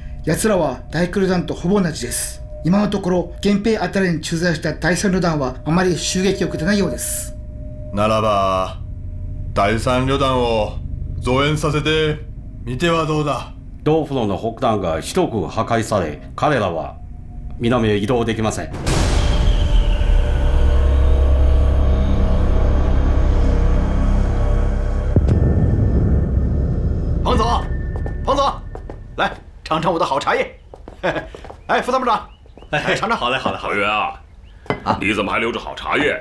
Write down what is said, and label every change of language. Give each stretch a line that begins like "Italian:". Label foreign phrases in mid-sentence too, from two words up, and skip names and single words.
Japanese: 奴らは大工旅団とほぼ同じです。今のところ源平あたりに駐在した第3旅団はあまり襲撃を受けてないようです。ならば第3旅団を増援させてみてはどうだ。同フロの北端が一区破壊され、彼らは南へ移動できません。
Chinese: 彭总，彭总，来尝尝我的好茶叶。哎，副参谋长，哎，尝尝。好嘞，好嘞，好嘞。你怎么还留着好茶叶？